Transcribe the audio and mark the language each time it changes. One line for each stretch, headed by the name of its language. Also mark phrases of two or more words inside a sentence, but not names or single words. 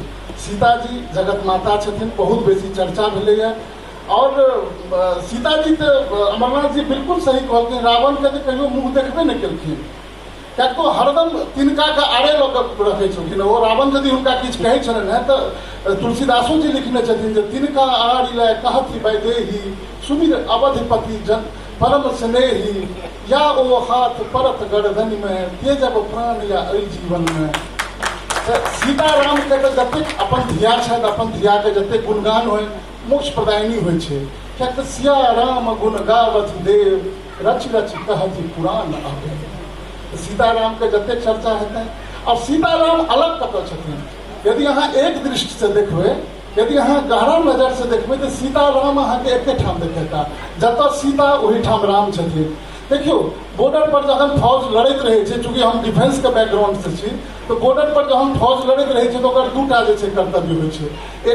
Maithili: सीता जी जगत माता छथिन, बहुत बेसी चर्चा भेलैया। और सीता जी तो अमरनाथ जी बिल्कुल सही कहलखिन, रावण के तो कहियो मुँह देखबे नहीं केलखिन, क्या तो हरदम तिनका के आड़े लऽ कऽ रखै छलखिन। ओ रावण यदि हुनका किछु कहै छलनि हैं तो तुलसीदासो जी लिखने छथिन जे
Awadhi: तिनका आड़ि लय कहति वैदेही, सुमिर अवधिपति जन परम स्नेही,
Maithili: या ओ हाथ परत गर्दन में तेजब प्राण या अइ जीवन में। सीताराम के जतेक अपन धिया छथि, अपन धिया के जतेक गुणगान होय मोक्ष प्रदायिनी होइ छै।
Awadhi: क्या तो सिया राम गुण गावत देव, रच रच कहति पुराण आवे।
Maithili: सीताराम के जतेक चर्चा हेतै। और सीताराम अलग कतऽ छथिन यदि अहाँ एक दृष्टि से देखबै, यदि अहाँ गहरा नजर से देखबै तो सीताराम अहाँके एके ठाम देखेता, जतऽ सीता ओही ठाम राम छथिन। देखियो बॉर्डर पर जखन फौज लड़ैत रहै छै, चूँकि हम डिफेंस के बैकग्राउंड से छी, तो बॉर्डर पर जखन फौज लड़ैत रहै छै तो ओकर दूटा जे छै कर्तव्य होइ छै।